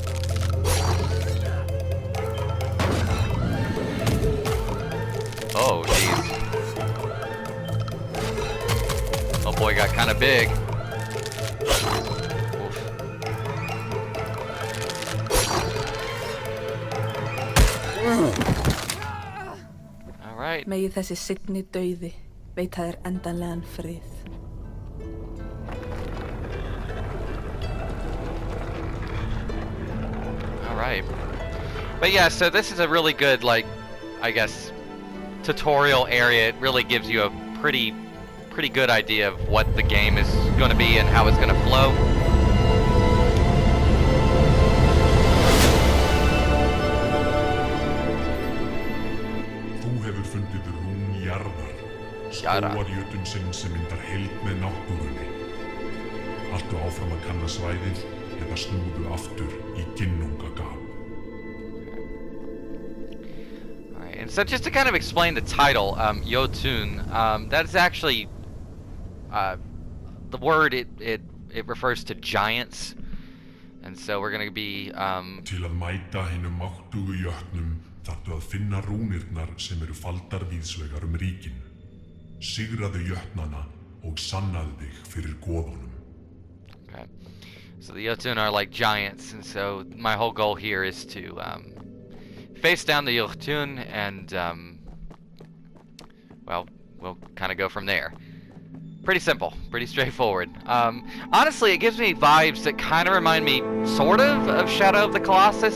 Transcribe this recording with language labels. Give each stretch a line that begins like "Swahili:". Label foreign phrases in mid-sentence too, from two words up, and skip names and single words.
English: Oh, jeez. Oh boy, got kind of big. Oof. All right.
Icelandic: Megi þessi signi dauði veita þér endanlegan frið.
English: All right. But yeah, so this is a really good, like, I guess, tutorial area. It really gives you a pretty good idea of what the game is going to be and how it's going to flow.
Icelandic: Þú hefur fundið rún jarðar, skóar jötunsinn sem myndar heild með náttúrunni. Haltu áfram að kanna svæðið eða snúðu aftur í ginnungagap.
English: And so just to kind of explain the title, Yo-toon, that's actually the word, it refers to giants. And so we're going to be...
Icelandic: Til að mæta hinum máttugu jötnum þarftu að finna rúnirnar sem eru faldar víðsvegar ríkin. Sigraðu jötnana og sannaðu þig fyrir goðunum.
English: Okay. So the Yo-toon are like giants, and so my whole goal here is to face down the Yo-toon and, well, we'll kind of go from there. Pretty simple, pretty straightforward. Honestly, it gives me vibes that kind of remind me, sort of Shadow of the Colossus.